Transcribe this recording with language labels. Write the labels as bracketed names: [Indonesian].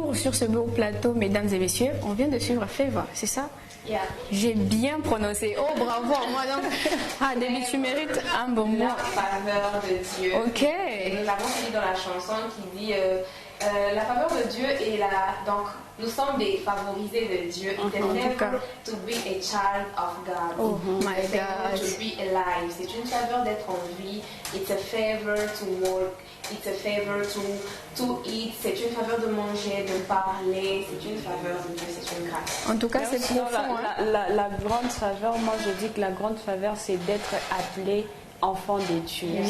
[French] Ce beau plateau, mesdames et messieurs, on vient de suivre Favor, c'est ça? Yeah. J'ai bien prononcé. Oh, bravo à moi. Donc, ah, Debbie, tu mérites un bon mot. La faveur de Dieu. Ok. Et nous avons dit dans la chanson qui dit la faveur de Dieu est là. Donc, nous sommes des favorisés de Dieu. [English] It's a favor to be a child of God. Oh my God. To be alive. [French] C'est une faveur d'être en vie. [English] It's a favor to work. It's a favor to eat. [French] C'est une faveur de manger, de parler. C'est une faveur de Dieu. C'est une grâce. En tout cas, c'est profond. La grande faveur, moi je dis que la grande faveur, c'est d'être appelé enfant de Dieu. Oui.